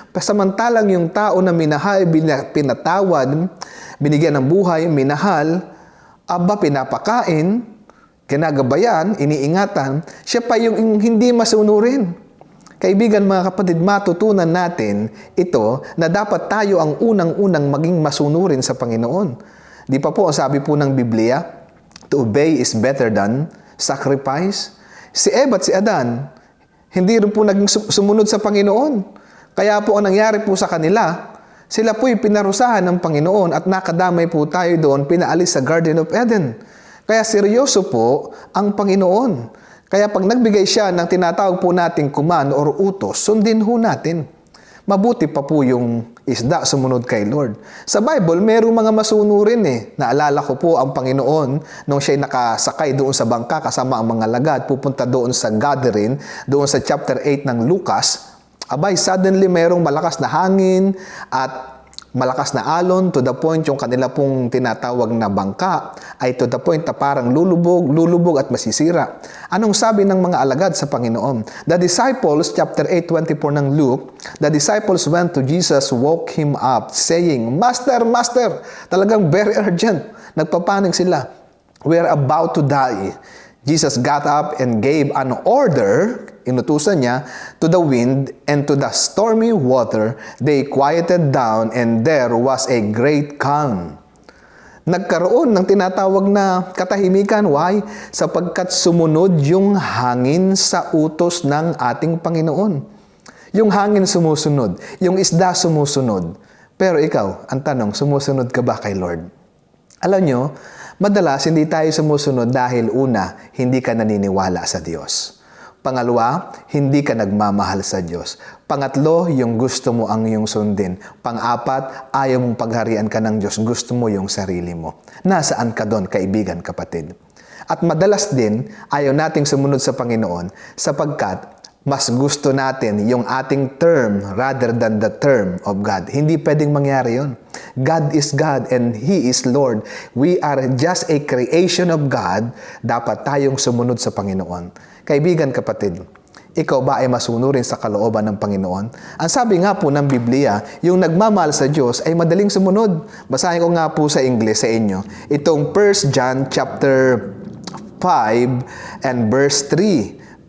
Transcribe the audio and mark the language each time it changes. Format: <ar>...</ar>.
<tl>Samantalang yung tao na minahal, pinatawad, binigyan ng buhay, minahal, pinapakain, kinagabayan, iniingatan, siya pa yung hindi masunurin. Kaibigan, mga kapatid, matutunan natin ito na dapat tayo ang unang-unang maging masunurin sa Panginoon. Di pa po, sabi po ng Biblia,</tl> <en>to obey is better than sacrifice.</en> <tl>Si Eva at si Adan, hindi rin po naging sumunod sa Panginoon. Kaya po ang nangyari po sa kanila, sila po'y pinarusahan ng Panginoon at nakadamay po tayo doon, pinaalis sa Garden of Eden. Kaya seryoso po ang Panginoon. Kaya pag nagbigay siya ng tinatawag po nating command or utos, sundin ho natin. Mabuti pa po yung isda sumunod kay Lord. Sa Bible, mayroong mga masunurin eh. Naalala ko po ang Panginoon nung siya'y nakasakay doon sa bangka kasama ang mga lagad, pupunta doon sa Gadarene, doon sa chapter 8 ng Lucas. Suddenly mayroong malakas na hangin at malakas na alon</tl> <en>to the point</en> <tl>yung kanila pong tinatawag na bangka ay to the point na parang lulubog at masisira. Anong sabi ng mga alagad sa Panginoon?</tl> <en>The disciples, chapter 8:24 ng Luke, the disciples went to Jesus, woke him up, saying, Master, Master!</en> <tl>Talagang</tl> <en>very urgent.</en> <tl>Nagpapanig sila.</tl> <en>We are about to die. Jesus got up and gave an order,</en> <tl>inutusan niya,</tl> <en>to the wind and to the stormy water. They quieted down and there was a great calm.</en> <tl>Nagkaroon ng tinatawag na katahimikan.</tl> <en>Why?</en> <tl>Sapagkat sumunod yung hangin sa utos ng ating Panginoon. Yung hangin sumusunod, yung isda sumusunod. Pero ikaw, ang tanong, sumusunod ka ba kay Lord? Alam nyo, Madalas, hindi tayo sumusunod dahil una, hindi ka naniniwala sa Diyos. Pangalawa, hindi ka nagmamahal sa Diyos. Pangatlo, yung gusto mo ang iyong sundin. Pang-apat, ayaw mong pagharian ka ng Diyos. Gusto mo yung sarili mo. Nasaan ka doon, kaibigan, kapatid? At madalas din, ayaw nating sumunod sa Panginoon sapagkat mas gusto natin yung ating term</tl> <en>rather than the term of God.</en> <tl>Hindi pwedeng mangyari yun.</tl> <en>God is God and He is Lord. We are just a creation of God.</en> <tl>Dapat tayong sumunod sa Panginoon. Kaibigan, kapatid, ikaw ba ay masunurin sa kalooban ng Panginoon? Ang sabi nga po ng Biblia, yung nagmamahal sa Diyos ay madaling sumunod. Basahin ko nga po sa English sa inyo. Itong</tl> <en>1 John chapter 5 and verse 3.</en>